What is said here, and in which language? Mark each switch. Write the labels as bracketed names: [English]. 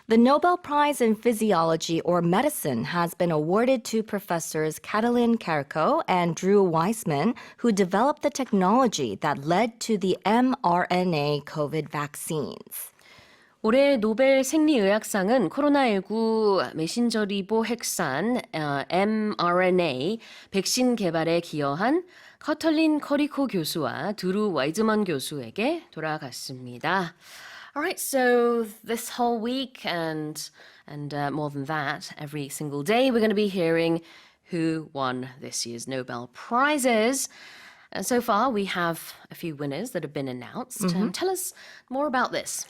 [English] The Nobel Prize in Physiology or Medicine has been awarded to professors Katalin, Kariko and Drew Weissman, who developed the technology that led to the mRNA COVID vaccines. [Korean] 올해 노벨 생리의학상은 코로나19 메신저리보핵산 mRNA 백신 개발에 기여한 커털린 커리코 교수와 드루 와이즈먼 교수에게 돌아갔습니다. [English] All right, so this whole week and more than that, every single day, we're going to be hearing who won this year's Nobel Prizes. So far, we have a few winners that have been announced. Tell us more about this.